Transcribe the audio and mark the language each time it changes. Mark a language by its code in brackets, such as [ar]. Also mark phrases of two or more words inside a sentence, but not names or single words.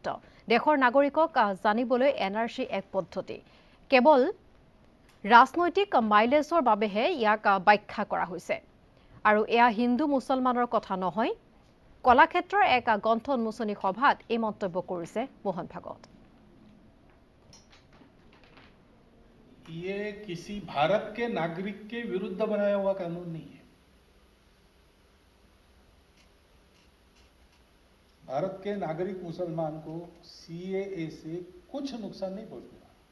[as] দেশৰ নাগৰিকক জানিবলৈ এনআৰচি এক পদ্ধতি, কেৱল ৰাজনৈতিক মাইলেজৰ বাবেহে ইয়াক ব্যাখ্যা কৰা হৈছে আৰু এয়া হিন্দু মুছলমানৰ কথা নহয়। কলাক্ষেত্ৰৰ এক গ্ৰন্থ উন্মোচনী সভাত এই মন্তব্য কৰিছে মোহন ভাগৱত। [hi] ये किसी भारत के नागरिक के विरुद्ध बनाया हुआ कानून नहीं है। भारत के नागरिक मुसलमान को सीएए से कुछ नुकसान नहीं पहुंचेगा।